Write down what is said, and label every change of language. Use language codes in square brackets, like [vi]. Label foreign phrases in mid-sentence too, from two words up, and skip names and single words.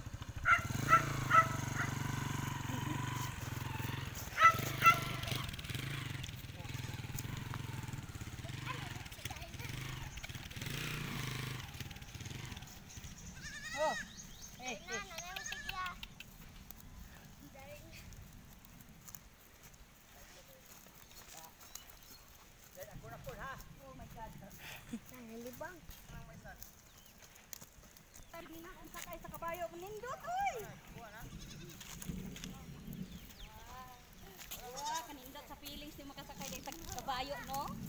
[en] Oh. Hey, hey. Oh my God. [ceb] Nalibang. Sabi na kung sakay sa kabayo, nindot, oy! Wow, kanindot sa feelings ni makasakay din sa kabayo, no?